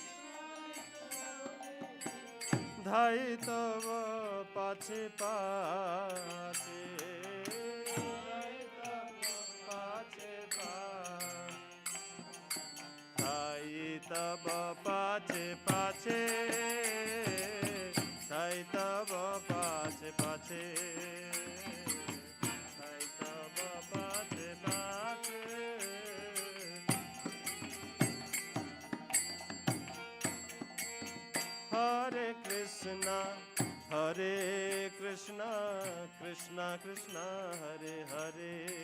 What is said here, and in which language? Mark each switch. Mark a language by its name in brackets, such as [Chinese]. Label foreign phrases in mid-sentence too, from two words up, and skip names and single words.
[Bangla] ধাই তব পাছে পাছে পাছে ধাই তব পাছে পাছে ধাই তব পাছে পাছে [Sanskrit] हरे कृष्ण हरे कृष्ण कृष्ण कृष्ण हरे हरे,